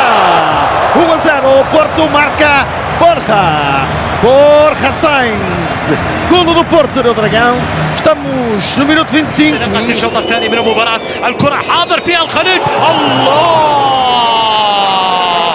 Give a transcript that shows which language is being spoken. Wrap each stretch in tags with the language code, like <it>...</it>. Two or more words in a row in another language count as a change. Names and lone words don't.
<pt>1-0, o Porto marca Borja Sainz, golo do Porto no Dragão, estamos no minuto 25.</pt> <ar>بدأت الشوط الثاني من المباراة، الكرة حاضر فيها الخليج، الله!</ar>